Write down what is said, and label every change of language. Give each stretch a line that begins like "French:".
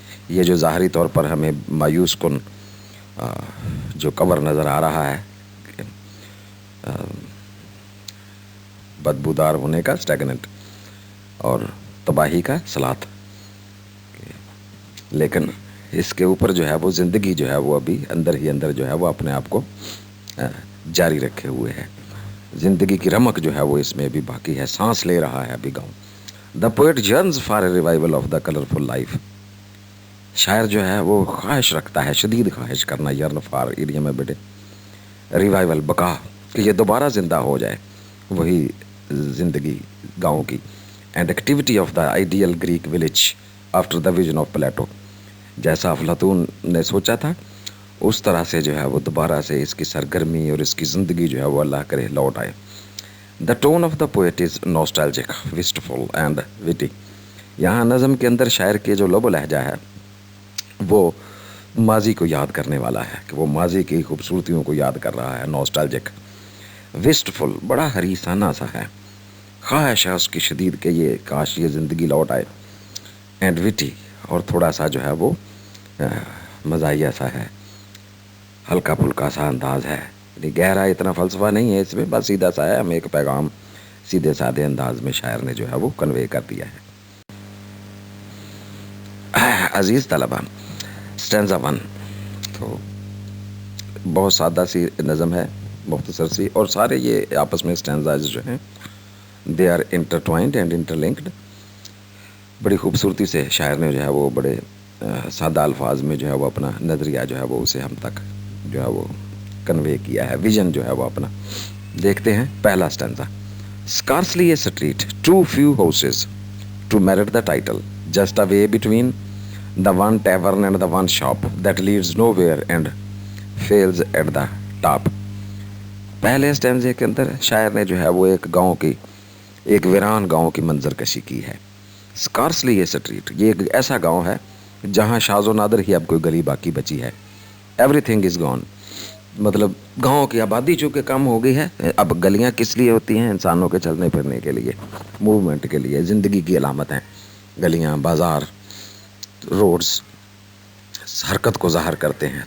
Urdu: یہ جو ظاہری طور پر ہمیں مایوس کن جو کور نظر آ رہا ہے بدبودار ہونے کا اسٹیگننٹ اور تباہی کا سلاط، لیکن اس کے اوپر جو ہے وہ زندگی جو ہے وہ ابھی اندر ہی اندر جو ہے وہ اپنے آپ کو جاری رکھے ہوئے ہے. زندگی کی رمق جو ہے وہ اس میں بھی باقی ہے، سانس لے رہا ہے ابھی گاؤں.
English: The poet journeys for a revival of the colourful life.
Urdu: شاعر جو ہے وہ خواہش رکھتا ہے، شدید خواہش کرنا، یرن فار ایڈیم ہے بیٹے، ریوائول بقا، کہ یہ دوبارہ زندہ ہو جائے وہی زندگی گاؤں کی.
English: And activity of the ideal Greek village after the vision of Plato.
Urdu: جیسا افلاطون نے سوچا تھا اس طرح سے جو ہے وہ دوبارہ سے اس کی سرگرمی اور اس کی زندگی جو ہے وہ اللہ کرے لوٹ آئے.
English: The tone of the poet is nostalgic, wistful and witty.
Urdu: یہاں نظم کے اندر شاعر کے جو لب و لہجہ ہے وہ ماضی کو یاد کرنے والا ہے، کہ وہ ماضی کی خوبصورتیوں کو یاد کر رہا ہے. نوسٹالجک، وسٹفل، بڑا حریصانہ سا ہے، خواہش ہے اس کی شدید کہ یہ کاش یہ زندگی لوٹ آئے.
English: and witty,
Urdu: اور تھوڑا سا جو ہے وہ مزاحیہ سا ہے، ہلکا پھلکا سا انداز ہے، یعنی گہرا اتنا فلسفہ نہیں ہے اس میں، بس سیدھا سا ہے، ہم ایک پیغام سیدھے سادھے انداز میں شاعر نے جو ہے وہ کنوے کر دیا ہے. عزیز طلبہ، اسٹینزا 1 تو بہت سادہ سی نظم ہے، مختصر سی، اور سارے یہ آپس میں اسٹینزاز جو ہیں
English: They are intertwined and interlinked.
Urdu: بڑی خوبصورتی سے شاعر نے جو ہے وہ بڑے سادہ الفاظ میں جو ہے وہ اپنا نظریہ جو ہے وہ اسے ہم تک جو ہے وہ کنوے کیا ہے، ویژن جو ہے وہ اپنا. دیکھتے ہیں پہلا stanza.
English: Scarcely a street, too few houses to merit the title, just a way between the one tavern and the one shop that leads nowhere and fails at the top.
Urdu: پہلے اسٹینزے کے اندر شاعر نے جو ہے وہ ایک گاؤں کی، ایک ویران گاؤں کی منظر کشی کی ہے.
English: scarcely a street,
Urdu: یہ ایک ایسا گاؤں ہے جہاں شاذ و نادر ہی اب کوئی گلی باقی بچی ہے.
English: everything is gone,
Urdu: مطلب گاؤں کی آبادی چونکہ کم ہو گئی ہے، اب گلیاں کس لیے ہوتی ہیں؟ انسانوں کے چلنے پھرنے کے لیے، موومنٹ کے لیے، زندگی کی علامت ہیں گلیاں، بازار، روڈز حرکت کو ظاہر کرتے ہیں.